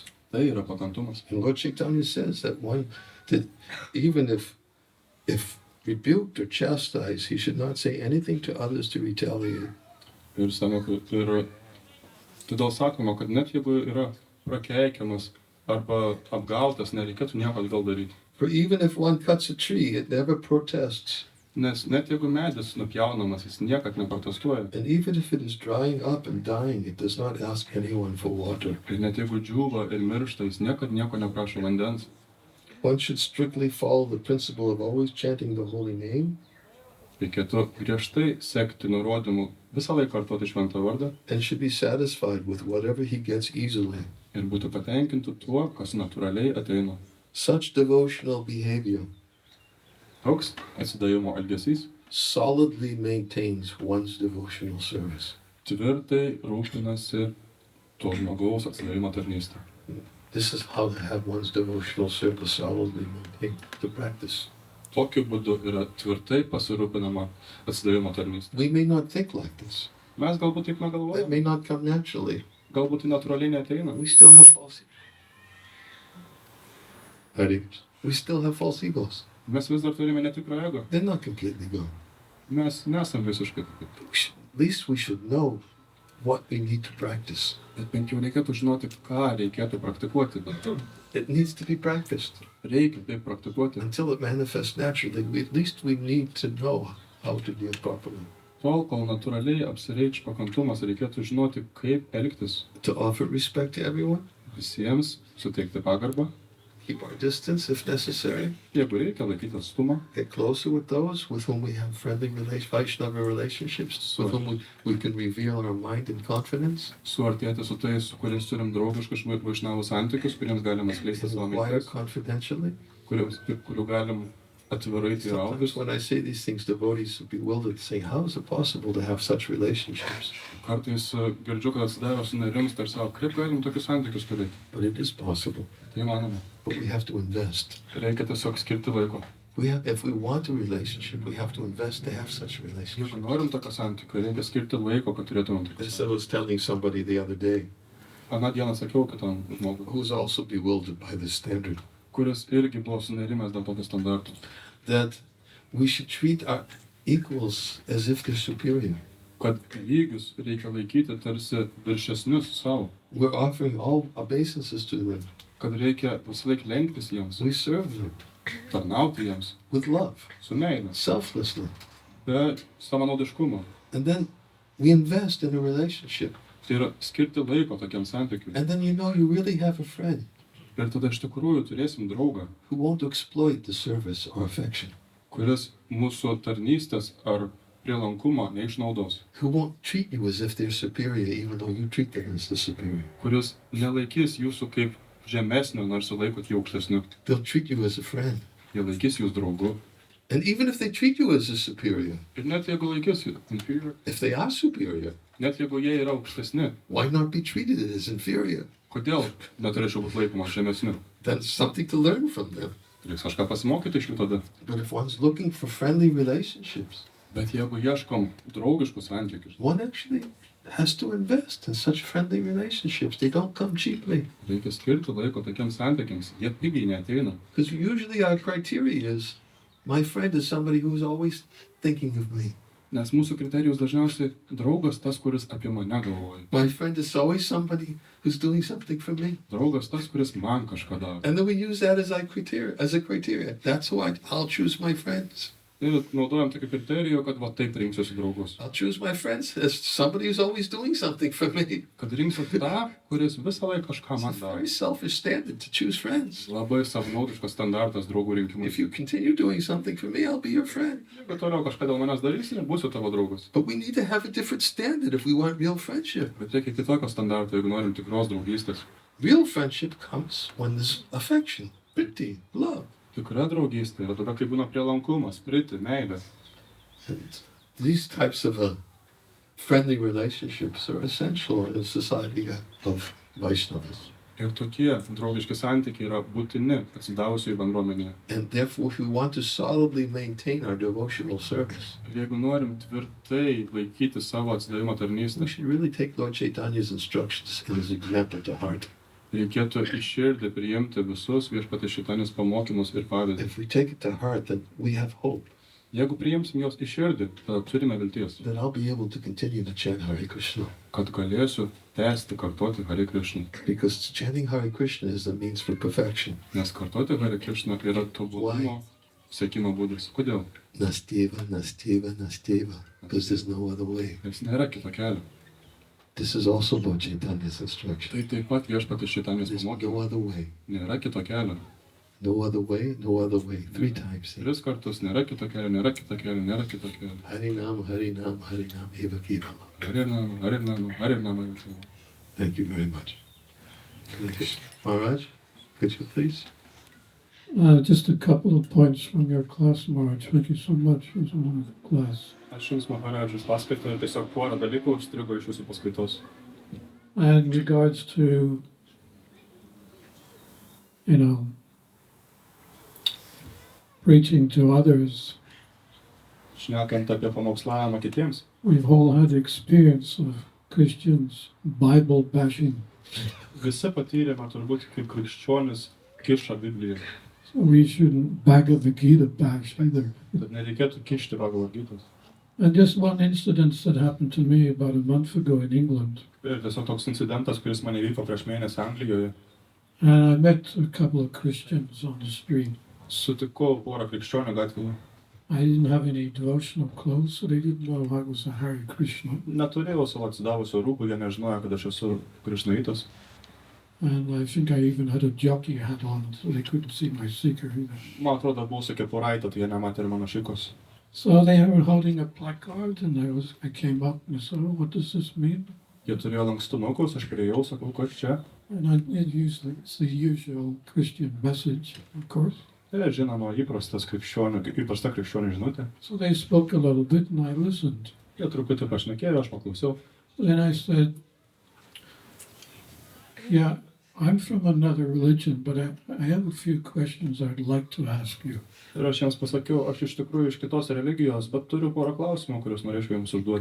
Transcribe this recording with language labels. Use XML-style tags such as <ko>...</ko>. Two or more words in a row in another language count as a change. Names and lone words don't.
<lt>Tai yra pakantumas.</lt> <en>And Lord Chaitanya says that even if rebuked or chastised, he should not say anything to others to retaliate.</en> <lt>Ir todėl sakoma, kad net jeigu yra prakeikiamas arba apgautas, nereikėtų nieko atgal daryti.</lt> <en>For even if one cuts a tree, it never protests.</en> <lt>Nes net jeigu medis nupjaunamas, jis niekad neprotestuoja.</lt> <en>And even if it is drying up and dying, it does not ask anyone for water.</en> <lt>Ir net jeigu džiūva ir miršta, jis niekad nieko neprašo vandens.</lt> <en>One should strictly follow the principle of always chanting the holy name</en> <lt>Reikėtų griežtai sekti nurodymų, visą laiką kartoti šventą vardą</lt> <en>and should be satisfied with whatever he gets easily.</en> <lt>ir būtų patenkinti tuo, kas natūraliai ateina.</lt> <en>Such devotional behavior</en> <lt>Toks atsidavimo elgesys</lt> <en>solidly maintains one's devotional service.</en> <lt>tvirtai rūpinasi to žmogaus atsidavimo tarnystę.</lt> <en>This is how to have one's devotional service solidly maintained, to practice.</en> <lt>Tokiu būdu yra tvirtai pasirūpinama atsidavimo tarnystė.</lt> <en>We may not think like this.</en> <lt>Mes galbūt taip</lt> <en>It</en> <lt>negalvojame,</lt> <en>may not come naturally.</en> <lt>galbūt tai natūraliai neateina.</lt> <en>We still have false egos. We still have false egos.</en> <lt>Mes vis dar turime netikrą ego.</lt> <en>They're not completely gone.</en> <lt>Mes nesam visiškai tokie.</lt> <en>At least we should know what we need to practice.</en> <lt>Bet bent jau reikėtų žinoti, ką reikėtų praktikuoti.</lt> <en>It needs to be practiced.</en> <lt>Reikia tai praktikuoti.</lt> <en>Until it manifests naturally, at least we need to know how to deal properly.</en> <lt>Tol, kol natūraliai apsireikš pakantumas, reikėtų žinoti, kaip elgtis.</lt> <en>To offer respect to everyone,</en> <lt>Visiems suteikti pagarbą.</lt> <en>keep our distance if necessary,</en> <lt>Jeigu reikia, laikyti atstumą.</lt> <en>get closer with those with whom we have friendly Vaishnava relationships, with whom we can reveal our mind in confidence,</en> <lt>Suartėti su tais, su kuriais turim draugiškus vaišnavų santykius, kuriems galima skleisti savo</lt> <en>inquire</en> <lt>mintis,</lt> <en>confidentially.</en> <lt>kurių galim atvirai teirautis.</lt> <en>Sometimes when I say these things, devotees are bewildered, saying, how is it possible to have such relationships?</en> <lt>Kartais girdžiu, kad atsidavę sunerimsta ir savo, kaip galim tokius santykius turėti.</lt> <en>But it is possible.</en> <lt>Tai manoma.</lt> <en>But we have to invest.</en> <lt>Reikia tiesiog skirti laiko.</lt> <en>If we want a relationship, we have to invest to have such a</en> <lt>Jeigu</lt> <en>relationship.</en> <lt>norim tokio santykio, reikia skirti laiko, kad turėtumėm tokius.</lt> <en>As I was telling somebody the other day,</en> <lt>Aną dieną sakiau kitam žmogui,</lt> <en>who's also bewildered by this standard,</en> <lt>kuris irgi buvo sunerimęs dėl tokio standartų,</lt> <en>that we should treat our equals as if they're superior.</en> <lt>kad lygius reikia laikyti tarsi viršesnius savo,</lt> <en>We're offering all obeisances to them.</en> <lt>kad reikia visą laiką lenktis jiems,</lt> <en>We serve them</en> <lt>tarnauti jiems,</lt> <en>with love,</en> <lt>su meile,</lt> <en>selflessly.</en> <lt>be savanaudiškumo.</lt> <en>And then we invest in a relationship.</en> <lt>Tai yra skirti laiko tokiam santykiui.</lt> <en>And then you know you really have a friend</en> <lt>Ir tada iš tikrųjų turėsim draugą,</lt> <en>who won't exploit the service or affection,</en> <lt>kuris mūsų tarnystės ar prielankumo neišnaudos,</lt> <en>who won't treat you as if they're superior even though you treat them as the superior.</en> <lt>kuris nelaikys jūsų kaip žemesnio, nors laikot jį aukštesniu.</lt> <en>They'll treat you as a friend.</en> <lt>Jie laikys jūs draugu.</lt> <en>And even if they treat you as a superior,</en> <lt>Ir net jeigu laikys jūs inferior,</lt> <en>if they are superior,</en> <lt>net jeigu jie yra aukštesni,</lt> <en>why not be treated as inferior?</en> <lt>kodėl neturėčiau būti laikomas žemesniu?</lt> <en>That's something to learn from them.</en> <lt>Reiks kažką pasimokyti iš jų tada.</lt> <en>But if one's looking for friendly relationships,</en> <lt>Bet jeigu ieškom draugiškų santykių,</lt> <en>one actually has to invest in such friendly relationships. They don't come cheaply.</en> <lt>reikia skirti laiko tokiems santykiams. Jie pigiai neateina.</lt> <en>Because usually our criteria is, my friend is somebody who's always thinking of me.</en> <lt>Nes mūsų kriterijus dažniausiai draugas tas, kuris apie mane galvoja.</lt> <en>My friend is always somebody who's doing something for me.</en> <lt>Draugas tas, kuris man kažką daro.</lt> <en>And then we use that as a criteria. That's who I'll choose my friends.</en> <lt>Ir naudojam tokį kriterijų, kad va taip rinksiuosi draugus.</lt> <en>I'll choose my friends as somebody who's always doing something for me.</en> <lt>Kad rinksiu tą, kuris visą laiką kažką</lt> <en>It's</en> <lt>man</lt> <en>a</en> <lt>daro.</lt> <en>very selfish standard to choose friends.</en> <lt>Labai savanaudiškas standartas draugų rinkimui.</lt> <en>If you continue doing something for me, I'll be your friend.</en> <lt>Jeigu toliau kažką dėl manęs darysi, būsiu tavo draugas.</lt> <en>But we need to have a different standard if we want real friendship.</en> <lt>Bet reikia kitokio standarto, jeigu norim tikros draugystės.</lt> <en>Real friendship comes when there's affection, pity, love.</en> <lt>Tikra draugystė yra tada, kai būna prielankumas, priti, meilė.</lt> <en>And these types of friendly relationships are essential in a society of Vaishnavas.</en> <lt>Ir tokie draugiški santykiai yra būtini atsidavusiai bendruomenėje.</lt> <en>And therefore, if we want to solidly maintain our devotional service,</en> <lt>Ir jeigu norim tvirtai laikyti savo atsidavimo</lt> <en>we</en> <lt>tarnystę,</lt> <en>should really take Lord Chaitanya's instructions and his example to heart.</en> <lt>reikėtų iširdį priimti visus viešpatės Šitanės pamokymus ir pavyzdį.</lt> <en>If we take it to heart, then we have hope</en> <lt>Jeigu priimsim jos iširdį, tada turime vilties,</lt> <en>that I'll be able to continue to chant Hare Krishna.</en> <lt>kad galėsiu tęsti, kartoti Hare Krishna.</lt> <en>Because chanting Hare Krishna is the means for perfection.</en> <lt>Nes kartoti Hare Krishna yra tobulumo siekimo būdas. Kodėl?</lt> <sa>Nasteva, nasteva, nasteva.</sa> <en>Because there's no other way.</en> <lt>Nes nėra kito kelio.</lt> <en>This is also Lord Chaitanya's instruction.</en> <lt>Tai taip pat viešpatės Šitanės</lt> <en>There's</en> <lt>pamokymas.</lt> <en>no other way.</en> <lt>Nėra kito kelio.</lt> <en>No other way, no other way. 3 times.</en> <lt>3 kartus nėra kito kelio, nėra kito kelio, nėra kito kelio.</lt> <sa>Harinam, Harinam, Harinam, Eva Kivam. Harinam, Harinam, Harinam.</sa> <en>Thank you very much. Maharaj, could you please? Just a couple of points from your class, Maharaj. Thank you so much. It was a wonderful class.</en> <lt>Aš jums, Maharadžas, paskaitau ir tiesiog porą dalykų užstrigo iš jūsų paskaitos.</lt> <en>And in regards to, preaching to others,</en> <lt>Šnekant apie pamokslavimą kitiems,</lt> <en>we've all had experience of Christians Bible bashing.</en> <lt>visi patyrėme turbūt kaip krikščionis kiša Bibliją.</lt> <en>So we shouldn't Bhagavad Gita bash either.</en> <lt>Tad nereikėtų kišti Bhagavad-gytos.</lt> <en>And just one incident that happened to me about a month ago in England.</en> <lt>Ir tiesiog toks incidentas, kuris man įvyko prieš mėnesį Anglijoje.</lt> <en>And I met a couple of Christians on the street.</en> <lt>Sutikau porą krikščionių gatvėje.</lt> <en>I didn't have any devotional clothes, so they didn't know I was a Hare Krishna.</en> <lt>Neturėjau savo atsidavusio rūbų, jie nežinojo, kad aš esu krišnaitas.</lt> <en>And I think I even had a jockey hat on, so they couldn't see my seeker either.</en> <lt>Man atrodo, buvau su kepuraitė, tai jie nematė ir mano šikos.</lt> <en>So they were holding a placard, and I came up and I said, "Oh, what does this mean?"</en> <lt>Jie turėjo lankstinukus, aš priėjau, sakau, kas čia.</lt> <en>And it's the usual Christian message, of course.</en> <lt>Tai žinoma, įprasta krikščionių žinutė.</lt> <en>So they spoke a little bit, and I listened.</en> <lt>Jie truputį pašnekėjo, aš paklausiau.</lt> <en>Then I said, "Yeah, I'm from another religion, but I have a few questions I'd like to ask you."</en> <lt>Ir aš jiems pasakiau, aš iš tikrųjų iš kitos religijos, bet turiu porą klausimų, kuriuos norėčiau jums užduoti.</lt>